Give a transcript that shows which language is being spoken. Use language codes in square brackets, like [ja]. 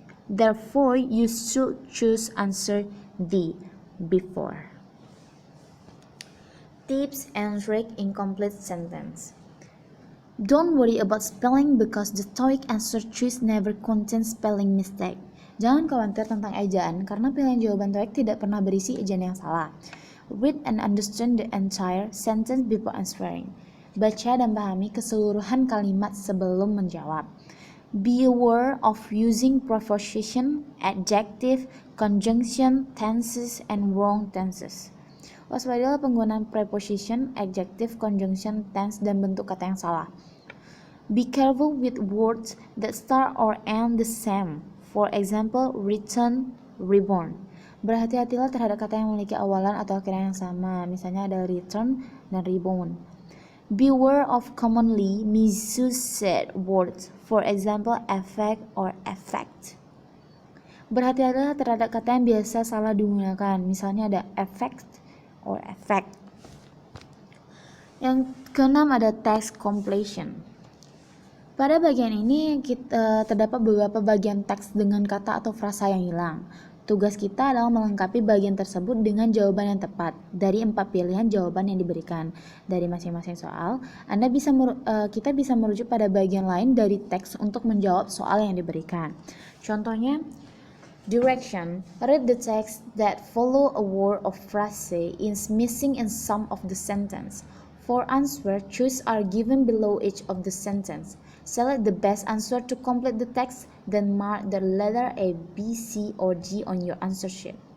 [en] Therefore, you should choose answer D. Before. Tips and trick incomplete sentence. Don't worry about spelling because the TOEIC answer choice never contains spelling mistake. [id] Jangan khawatir tentang ejaan karena pilihan jawaban TOEIC tidak pernah berisi ejaan yang salah. [en] Read and understand the entire sentence before answering. [id] Baca dan pahami keseluruhan kalimat sebelum menjawab. [en] Be aware of using preposition, adjective, conjunction, tenses, and wrong tenses. [id] Waspadalah penggunaan preposition, adjective, conjunction, tense, dan bentuk kata yang salah. [en] Be careful with words that start or end the same. For example, return, reborn. [id] Berhati-hatilah terhadap kata yang memiliki awalan atau akhiran yang sama. Misalnya ada return dan reborn. [en] Beware of commonly misused words. For example, effect or effect. [id] Berhati-hatilah terhadap kata yang biasa salah digunakan. Misalnya ada [en] effect or effect. [id] Yang keenam ada text completion. Pada bagian ini terdapat beberapa bagian teks dengan kata atau frasa yang hilang. Tugas kita adalah melengkapi bagian tersebut dengan jawaban yang tepat dari 4 pilihan jawaban yang diberikan. Dari masing-masing soal, kita bisa merujuk pada bagian lain dari teks untuk menjawab soal yang diberikan. Contohnya, direction. [en] Read the text that follow a word or phrase is missing in some of the sentence. 4 answer choices are given below each of the sentence. Select the best answer to complete the text, then mark the letter A, B, C, or D on your answer sheet.